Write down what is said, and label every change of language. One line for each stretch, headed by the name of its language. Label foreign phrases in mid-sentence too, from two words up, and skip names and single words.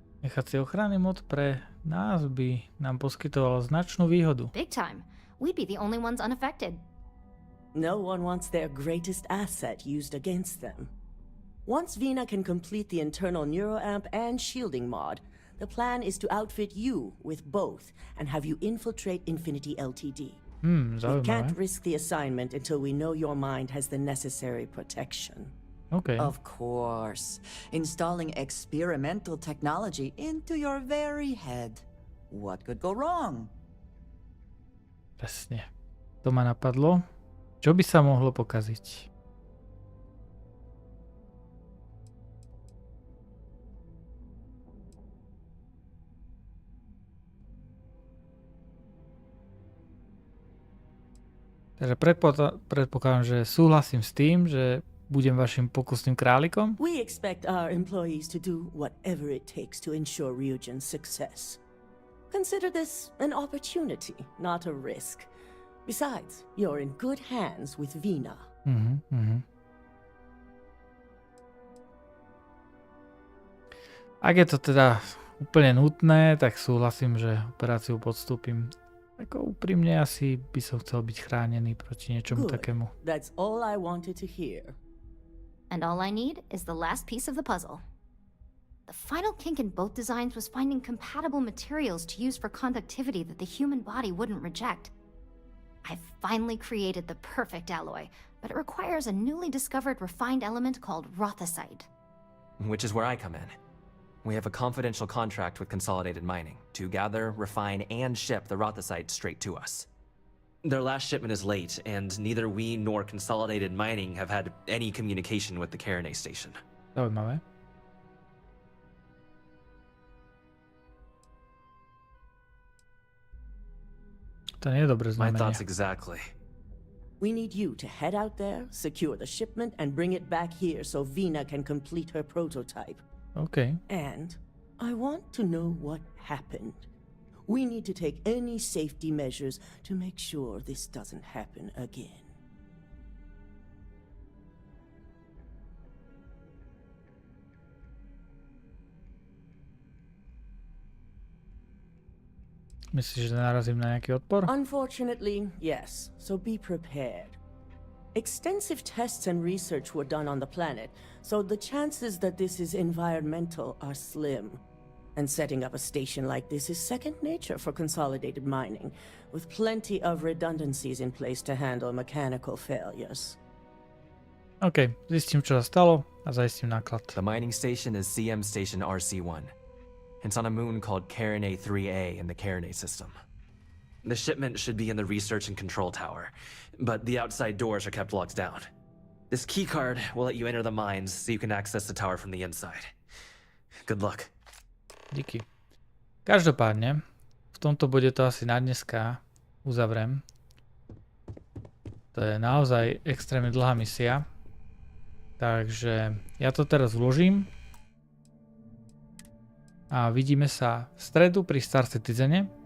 Slovak: Nechať si ochranný mod pre nás by nám poskytovalo značnú výhodu.
English: Big time. We'd be the only ones unaffected. No one wants their greatest asset used against them. Once Vina can complete the internal neuroamp and shielding mod, the plan is to outfit you with both and have you infiltrate Infinity Ltd. We can't risk the assignment until we know your mind has the necessary protection. Okay. Of course. Installing experimental technology into your very head. What could go wrong?
Slovak: Presne. To ma napadlo. Čo by sa mohlo pokaziť? Takže predpokladám, že súhlasím s tým, že budem vašim pokusným králikom.
English: We expect our employees to do whatever it takes to ensure Ryujin's success. Consider this an opportunity, not a risk. Besides, you're in good hands with Vina. Ak je to teda úplne nutné, tak súhlasím, že operáciu podstúpim. Ako úprimne asi by som chcel byť chránený proti niečomu takému. That's all I wanted to hear. And all I need is the last piece of the puzzle. The final kink in both designs was finding compatible materials to use for conductivity that the human body wouldn't reject. I've finally created the perfect alloy, but it requires a newly discovered refined element called rothosite. Which is where I come in. We have a confidential contract with Consolidated Mining to gather, refine, and ship the rothosite straight to us. Their last shipment is late, and neither we nor Consolidated Mining have had any communication with the Carinae station.
Slovak: Zaujímavé. To nie je dobré znamenie.
English: My thoughts exactly. We need you to head out there, secure the shipment, and bring it back here so Vina can complete her prototype. Okay. And I want to know what happened. We need to take any safety measures to make sure this doesn't happen again.
Slovak: Myslíš, že narazím na nejaký odpor?
English: Unfortunately, yes. So be prepared. Extensive tests and research were done on the planet, so the chances that this is environmental are slim. And setting up a station like this is second nature for Consolidated Mining, with plenty of redundancies in place to handle mechanical failures.
Slovak: OK, zistím, čo sa stalo a zaistím náklad.
English: The mining station is CM Station RC-1. It's on a moon called Carinae 3A in the Carinae system. The shipment should be in the research and control tower, but the outside doors are kept locked down. This keycard will let you enter the mines so you can access the tower from the inside. Good luck.
Slovak: Díky. Každopádne, v tomto bode to asi na dneska uzavriem. To je naozaj extrémne dlhá misia. Takže ja to teraz vložím. A vidíme sa v stredu pri Star Citizene.